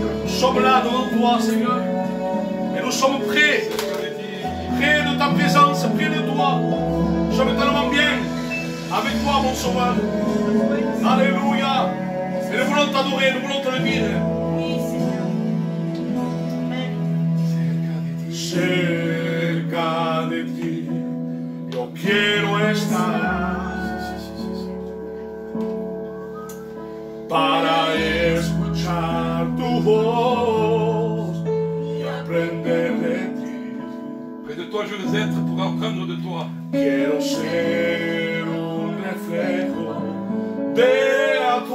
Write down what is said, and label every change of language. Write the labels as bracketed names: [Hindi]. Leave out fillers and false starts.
[French] Nous sommes là devant toi, Seigneur. Et nous sommes prêts. Près de ta présence, près de toi. Nous sommes tellement bien avec toi, mon Sauveur. Alléluia. Et nous voulons t'adorer, nous voulons te le dire. Oui, Seigneur. Amen. [Spanish] Cerca de ti, yo quiero estar para escuchar tu voz y aprender de ti. [French] Près de toi, je veux être pour apprendre de toi. [Spanish] Quiero ser un reflejo de tu